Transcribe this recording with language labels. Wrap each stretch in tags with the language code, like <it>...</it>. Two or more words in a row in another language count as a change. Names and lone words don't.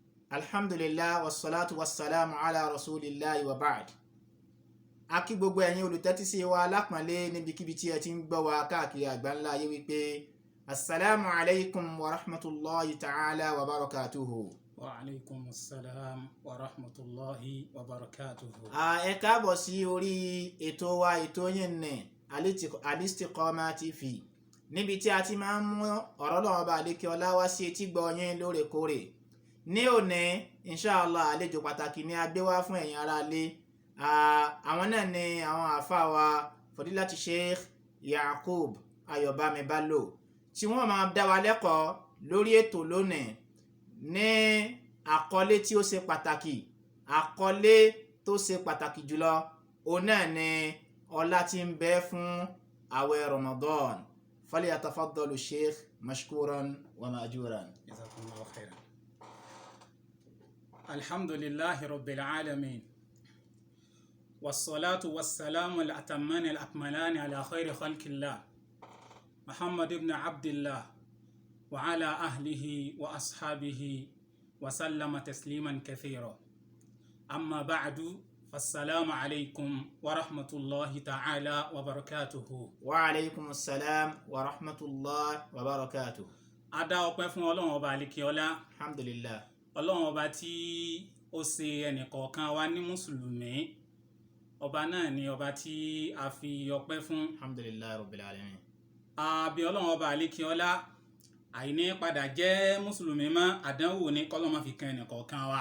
<ar>الحمد لله والصلاة والسلام على رسول الله وبعد.</ar> <yo>A kí gbogbo ẹ̀yin olùtẹ́tísí wa lápọ̀nlé níbikíbi tí ẹ ti ń gbọ́ wa káàkiri àgbáńlá ayé wípé</yo> <ar>السلام عليكم ورحمة الله تعالى وبركاته. وعليكم السلام ورحمة الله وبركاته.</ar> <yo>Ẹ káàbọ̀ sí orí ètò wa ètò yín ní Al-Istiqama TV, níbi tí a ti máa ń mú ọ̀rọ̀ Ọlọ́run bá lékè ọlá wá sí etí gbọ́ yín lóòrèkóòrè. Ní òní inshallah àlejò pàtàkì ni a gbé wá fún ẹ̀yin ará ilé. Àwọn náà ni àwọn àfáà wa Fadilati Sheikh Yaqub Ayobami Bello, tí wọ́n máa dá wa lẹ́kọ̀ọ́ lórí ètò lónìí ní àkọlé tí ó ṣe pàtàkì, àkọlé tó ṣe pàtàkì jùlọ òun náà ni ọlá tí ń bẹ fún àwẹ̀ Ramadan.</yo> <ar>فليتفضل شيخ مشكورا ومأجورا. جزاكم الله خيرا. الحمد لله رب العالمين. والصلاة والسلام الأتمان الأكملان على خير خلق الله محمد بن عبد الله وعلى أهله وأصحابه وسلم تسليما كثيرا. أما بعد فالسلام عليكم ورحمة الله تعالى وبركاته. وعليكم السلام ورحمة الله وبركاته.</ar> <yo>Adá ọpẹ́ fún Ọlọ́run ọba àlékè ọlá.</yo> <ar>Alhamdulillah.</ar> <yo>Ọlọ́run ọba tí ó ṣe ẹnìkọ̀ọ̀kan wa ní mùsùlùmí. Ọba náà ni ọba tí a fi ọpẹ́ fún.</yo> <ar>الحمد لله رب العالمين.</ar> <yo>Àbí Ọlọ́run ọba àlékè ọlá, àìní padà jẹ́ mùsùlùmí mọ́ àdánwò ní kọ́lọ́mọ fi kan ẹnìkọ̀ọ̀kan wa.</yo>